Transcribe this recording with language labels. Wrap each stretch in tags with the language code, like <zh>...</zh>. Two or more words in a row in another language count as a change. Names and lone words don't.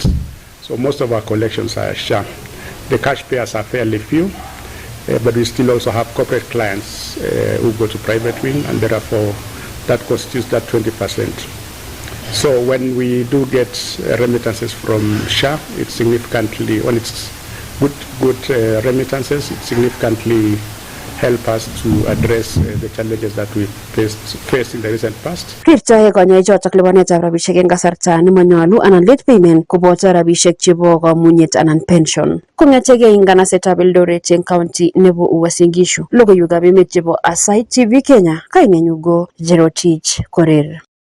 <en>So most of our collections are SHA. The cash payers are fairly few, but we still also have corporate clients who go to private wing, and therefore that constitutes that 20%. So when we do get remittances from SHA, it's significantly, when it's good remittances, it significantly help us to address the challenges that we faced in the recent past.</en> <kln>Rirtae kanyoichotok lipanetab rabisiek eng kasarta nemanyolu anan</kln> <en>late payment</en> <kln>koboto rabisiek chebo kamunyet anan pension. Kong'etegei eng nganasetab Eldoret eng county nebo Uasin Gishu. Logoywekab emet chebo Aasai TV Kenya. Kainenyu go Jerotich Korir.</kln>